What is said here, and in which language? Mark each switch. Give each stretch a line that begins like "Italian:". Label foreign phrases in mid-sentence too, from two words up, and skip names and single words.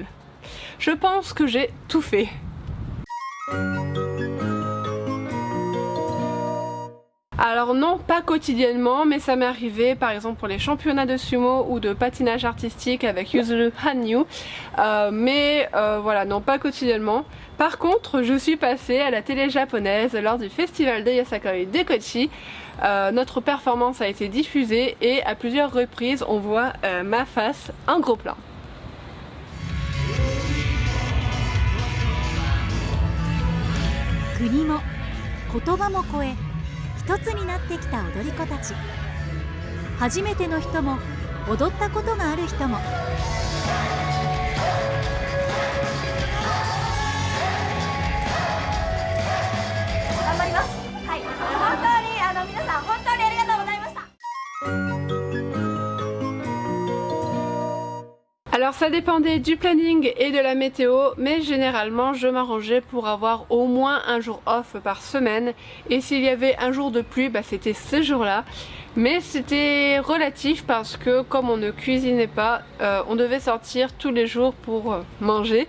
French: Je pense que j'ai tout fait. Alors non, pas quotidiennement, mais ça m'est arrivé par exemple pour les championnats de sumo ou de patinage artistique avec Yuzuru Hanyu, voilà, non, pas quotidiennement. Par contre, je suis passée à la télé japonaise lors du festival de Yasakoi de Kochi. Notre performance a été diffusée et à plusieurs reprises on voit ma face en gros plan.
Japanese: Kuni 一つになってきた踊り子たち。初めての人も踊ったことがある人も。頑張ります。はい、本当に皆さん本当にありがとうございました。
French: Alors ça dépendait du planning et de la météo, mais généralement je m'arrangeais pour avoir au moins un jour off par semaine, et s'il y avait un jour de pluie, c'était ce jour-là. Mais c'était relatif parce que comme on ne cuisinait pas, on devait sortir tous les jours pour manger.